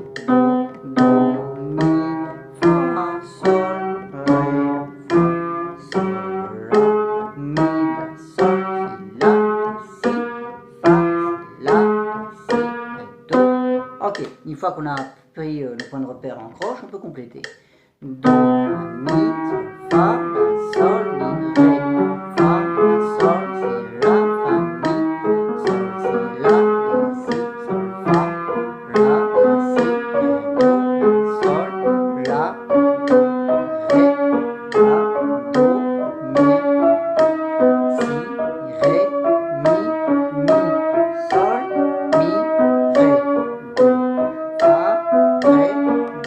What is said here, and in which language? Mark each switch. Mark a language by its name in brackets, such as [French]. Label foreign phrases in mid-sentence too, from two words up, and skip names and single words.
[French] Ok, une fois qu'on a pris le point de repère en croche, on peut compléter. Do, mi, fa, la, sol, mi, ré. Fa, la, sol, si, la, fa, mi, sol, si, la, do, si, sol, fa, la, do, si, ré, do, la, sol, la, do, ré, la, do, mi, si, ré, mi, sol, mi, ré. Fa, ré,